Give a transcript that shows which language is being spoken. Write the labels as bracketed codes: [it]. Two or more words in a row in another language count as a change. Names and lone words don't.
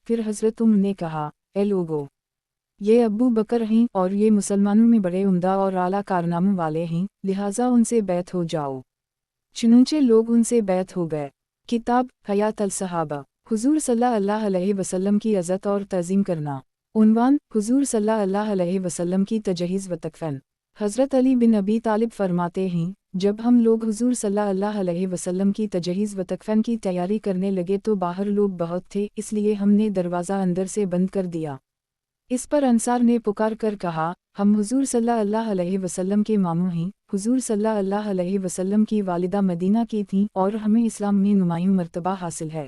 [hi] फिर हज़रत उम्र ने कहा, ए लोगो, ये अबू बकर हैं और ये मुसलमानों में बड़े उम्दा और आला कारनामों वाले हैं, लिहाजा उनसे बैत हो जाओ। चुनंचे लोग उनसे बैत हो गए। किताब हयात अल सहाबा, हुज़ूर [ar] صلى الله عليه وسلم [hi] की इज़्ज़त और तज़ीम करना। उन्वान, हुज़ूर [ar] صلى الله عليه وسلم [hi] की तजहीज़ व तकफ़ीन। हज़रत अली बिन अबी तालिब फरमाते हैं, जब हम लोग हुज़ूर [ar] صلى الله عليه وسلم [hi] की तजहीज़ व तकफ़ीन की तैयारी करने लगे तो बाहर लोग बहुत थे, इसलिए हमने दरवाज़ा अंदर से बंद कर दिया। इस पर अंसार ने पुकार कर कहा, हम हुज़ूर [ar] صلى الله عليه وسلم [hi] के मामू हैं। हुज़ूर [ar] صلى الله عليه وسلم [hi] की वालिदा मदीना की थीं और हमें इस्लाम में नुमायूं मर्तबा हासिल है।